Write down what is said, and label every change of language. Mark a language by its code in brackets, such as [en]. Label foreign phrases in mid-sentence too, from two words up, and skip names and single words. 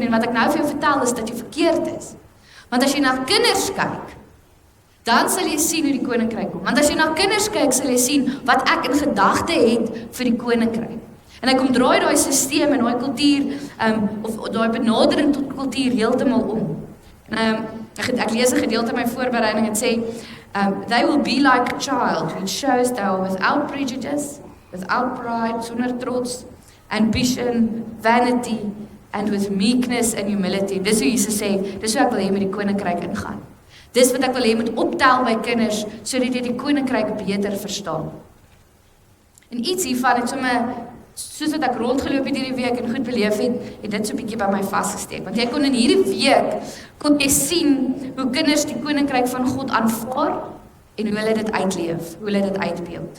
[af] En wat ek nou vir jou vertel is dat jy verkeerd is. Want as jy na kinders kyk, dan sal jy sien hoe die koninkryk kom. Want as jy na kinders kyk, sal jy sien wat ek in gedagte het vir die koninkryk. En ek kom draai daai stelsel en daai kultuur of daai benadering tot kultuur heeltemal om. En ek lees 'n gedeelte in my voorbereiding en sê [en] they will be like a child which shows they are without prejudice, without pride, [af] sonder trots, [en] ambition, vanity and with meekness and humility. [af] Dis hoe Jesus sê, dis hoe ek wil hê met die koninkryk ingaan. Dis wat ek wil hê moet optel by kinders sodat jy die koninkryk beter verstaan. En iets hiervan het soos wat ek rondgeloop het hierdie week en goed beleef het dit so 'n bietjie by my vasgesteek. Want jy kon in hierdie week kon jy sien hoe kinders die koninkryk van God aanvaar en hoe hulle dit uitleef, hoe hulle dit uitbeeld.